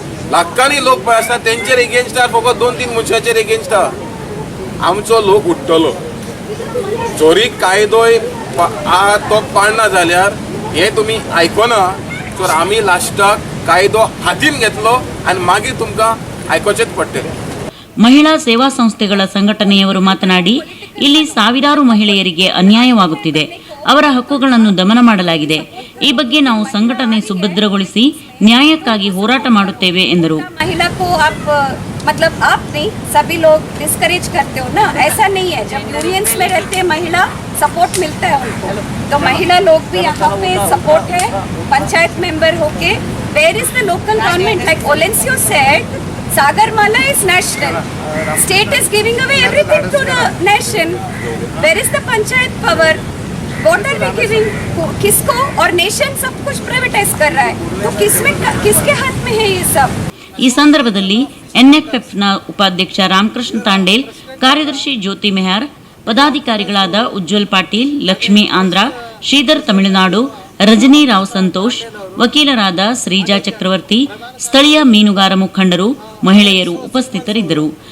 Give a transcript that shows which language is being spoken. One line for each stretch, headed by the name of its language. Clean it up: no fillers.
Konkani: लाखांनी लोक पळय आसता तेंचेर एगेन्स्ट फकत 2-3 मनशाचेर एगेन्स्ट. आमचो लोक उठ्ठलो. जोरी कायदोय तो पाळना जाल्यार हे तुमी आयकना तर आमी लास्टाक कायदो हातीन घेतलो आनी मागीर तुमकां आयकोचेच पडटलें.
Kannada: ಮಹಿಳಾ ಸೇವಾ ಸಂಸ್ಥೆಗಳ ಸಂಘಟನೆಯವರು ಮಾತನಾಡಿ, ಇಲ್ಲಿ ಸಾವಿರಾರು ಮಹಿಳೆಯರಿಗೆ ಅನ್ಯಾಯವಾಗುತ್ತಿದೆ, ಅವರ ಹಕ್ಕುಗಳನ್ನು ದಮನ ಮಾಡಲಾಗಿದೆ. ಈ ಬಗ್ಗೆ ನಾವು ಸಂಘಟನೆ ಸುಭದ್ರಗೊಳಿಸಿ ನ್ಯಾಯಕ್ಕಾಗಿ ಹೋರಾಟ ಮಾಡುತ್ತೇವೆ ಎಂದರು.
Hindi: महिला को आप मतलब आप नहीं सभी लोग डिस्करेज करते हो ना, ऐसा नहीं है. जब यूनियंस में रहते हैं महिला सपोर्ट मिलता है उनको, तो महिला लोग भी यहाँ पे सपोर्ट है. पंचायत मेंबर होके
English: Where is the local government like Olencio said, Sagarmala is national. State is giving away everything to the nation. Where is the panchayat power? What are we giving?
Hindi: किसको? और नेशन सब कुछ privatise कर रहा है. तो किसके हाथ में है ये सब?
Kannada: ಈ ಸಂದರ್ಭದಲ್ಲಿ NFFನ ಉಪಾಧ್ಯಕ್ಷ ರಾಮಕೃಷ್ಣ ತಾಂಡೇಲ್, ಕಾರ್ಯದರ್ಶಿ ಜ್ಯೋತಿ ಮೆಹರ್, ಪದಾಧಿಕಾರಿಗಳಾದ ಉಜ್ವಲ್ ಪಾಟೀಲ್, ಲಕ್ಷ್ಮೀ ಆಂಧ್ರ, ಶ್ರೀಧರ್ ತಮಿಳುನಾಡು, ರಜನಿ ರಾವ್ ಸಂತೋಷ್, ವಕೀಲರಾದ ಶ್ರೀಜಾ ಚಕ್ರವರ್ತಿ, ಸ್ಥಳೀಯ ಮೀನುಗಾರ ಮುಖಂಡರು, ಮಹಿಳೆಯರು ಉಪಸ್ಥಿತರಿದ್ದರು.